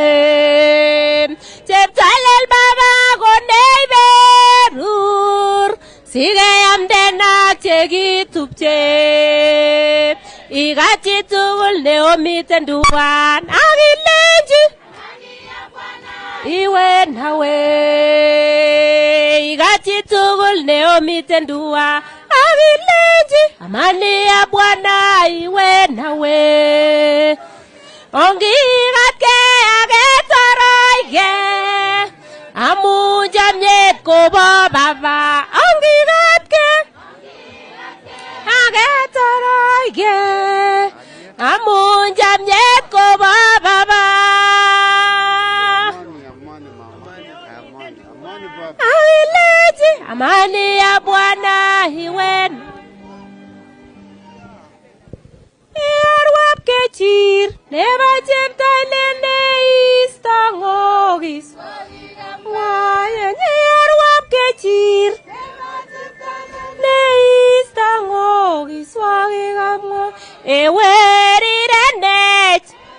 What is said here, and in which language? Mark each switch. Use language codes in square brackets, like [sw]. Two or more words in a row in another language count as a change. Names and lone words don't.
[kln] Cheptalel baba gonei berur sige amdena chekitupche. Igati tugul neomiten duan avileji [sw] iwe nawe. [kln] Igati tugul neomiten duan avileji [sw] amani ya Bwana iwe nawe. [kln] Ongigatke agetoroige amu jamyet kobo baba. Ongigatke agetoroige amu jamyet kobo baba. [sw] Avileji amani ya Bwana iwe nawe. [kln] Arwap kechir neba cheptalende istangogis waye arwap kechir ne istangogis waye gamgo ewerirenech